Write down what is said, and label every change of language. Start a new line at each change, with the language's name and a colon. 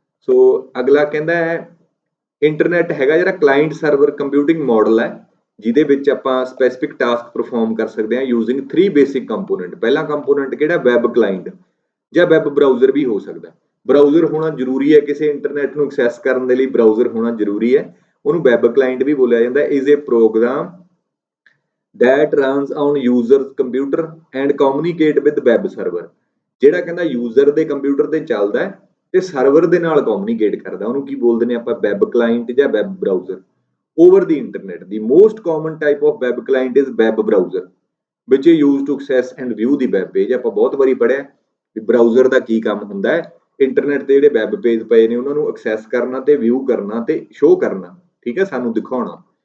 Punjabi: ਸੋ ਅਗਲਾ ਕਹਿੰਦਾ ਹੈ ਇੰਟਰਨੈਟ ਹੈਗਾ ਜਿਹੜਾ ਕਲਾਇੰਟ ਸਰਵਰ ਕੰਪਿਊਟਿੰਗ ਮਾਡਲ ਹੈ, ਜਿਹਦੇ ਵਿੱਚ ਆਪਾਂ ਸਪੈਸੀਫਿਕ ਟਾਸਕ ਪਰਫਾਰਮ ਕਰ ਸਕਦੇ ਹਾਂ ਯੂਜ਼ਿੰਗ 3 ਬੇਸਿਕ ਕੰਪੋਨੈਂਟ। ਪਹਿਲਾ ਕੰਪੋਨੈਂਟ ਕਿਹੜਾ, ਵੈਬ ਕਲਾਇੰਟ ਜਾਂ ਵੈਬ ਬਰਾਊਜ਼ਰ ਵੀ ਹੋ ਸਕਦਾ। ਬਰਾਊਜ਼ਰ ਹੋਣਾ ਜ਼ਰੂਰੀ ਹੈ, ਕਿਸੇ ਇੰਟਰਨੈਟ ਨੂੰ ਐਕਸੈਸ ਕਰਨ ਦੇ ਲਈ ਬਰਾਊਜ਼ਰ ਹੋਣਾ ਜ਼ਰੂਰੀ ਹੈ। ਉਹਨੂੰ ਵੈਬ ਕਲਾਇੰਟ ਵੀ ਬੋਲਿਆ ਜਾਂਦਾ।
English: Is a program that runs on user's computer and communicate with web server।
Punjabi: ਜਿਹੜਾ ਕਹਿੰਦਾ ਯੂਜ਼ਰ ਦੇ ਕੰਪਿਊਟਰ ਤੇ ਚੱਲਦਾ ਹੈ ਤੇ ਸਰਵਰ ਦੇ ਨਾਲ ਕਮਿਊਨੀਕੇਟ ਕਰਦਾ, ਉਹਨੂੰ ਕੀ ਬੋਲਦੇ ਨੇ ਆਪਾਂ, ਵੈਬ ਕਲਾਇੰਟ ਜਾਂ web browser.
English: Over the internet the most common type of web client is web browser which is used to access and view the web page.
Punjabi: ਆਪਾਂ ਬਹੁਤ ਵਾਰੀ ਪੜਿਆ ਵੀ ਬਰਾਊਜ਼ਰ ਦਾ ਕੀ ਕੰਮ ਹੁੰਦਾ ਹੈ, ਇੰਟਰਨੈਟ ਤੇ ਜਿਹੜੇ ਵੈਬ ਪੇਜ ਪਏ ਨੇ ਉਹਨਾਂ ਨੂੰ ਐਕਸੈਸ ਕਰਨਾ ਤੇ ਵਿਊ ਕਰਨਾ ਤੇ ਸ਼ੋਅ ਕਰਨਾ, ਠੀਕ ਹੈ, ਸਾਨੂੰ ਦਿਖਾਉਣਾ।